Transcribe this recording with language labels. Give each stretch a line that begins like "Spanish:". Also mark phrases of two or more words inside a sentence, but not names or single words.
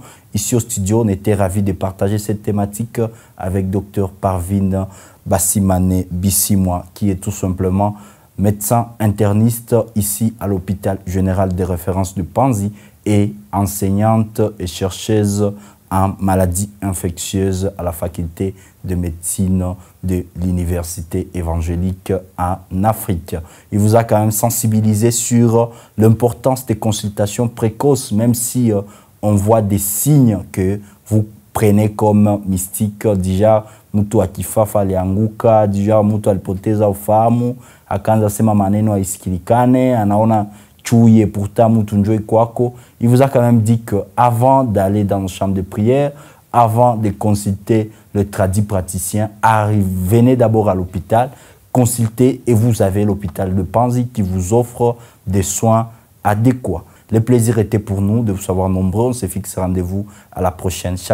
French: Ici au studio, on était ravis de partager cette thématique avec Dr Parvin Bassimane Bissimois, qui est tout simplement médecin interniste ici à l'hôpital général de référence de Panzi et enseignante et chercheuse en maladies infectieuses à la faculté de médecine de l'université évangélique en Afrique. Il vous a quand même sensibilisé sur l'importance des consultations précoces, même si on voit des signes que vous prenez comme mystiques. Déjà,
Swahili: mtu akifafa alianguka, déjà mtu alipoteza ufahamu, akaanza sema maneno haisikilikane, anaona chui
French: et pourtant
Swahili: mtu njoi kwako.
French: Il vous a quand même dit qu'avant d'aller dans une chambre de prière, avant de consulter le tradit praticien, venez d'abord à l'hôpital, consultez et vous avez l'hôpital de Panzi qui vous offre des soins adéquats. Le plaisir était pour nous de vous savoir nombreux. On se fixe rendez-vous à la prochaine.